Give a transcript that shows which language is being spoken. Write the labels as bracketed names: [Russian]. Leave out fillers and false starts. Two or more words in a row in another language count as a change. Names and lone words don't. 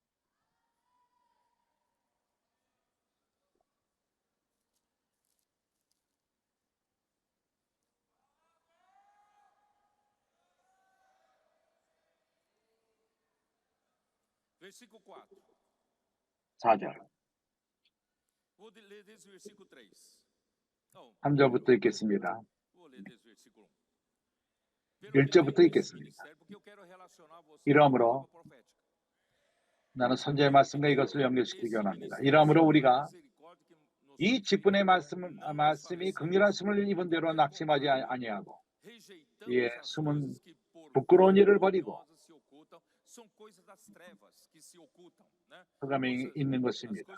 [Portuguese] Versículo 4. [Korean] 4절. [Portuguese] Vou ler desde o versículo 3. Não, [Korean] 3절부터 읽겠습니다. [Portuguese] vou ler desde o versículo 1. [Korean] 1절부터 읽겠습니다. [Portuguese] Porque eu quero relacionar você [Korean] 이러므로 [Portuguese] com a profética. [Korean] 나는 선지의 말씀과 이것을 연결시키기 원합니다. 이러므로 우리가 이 직분의 말씀이 긍휼하심을 입은 대로 낙심하지 아니하고 이에 숨은 부끄러운 일을 버리고 흑암에 있는 것입니다.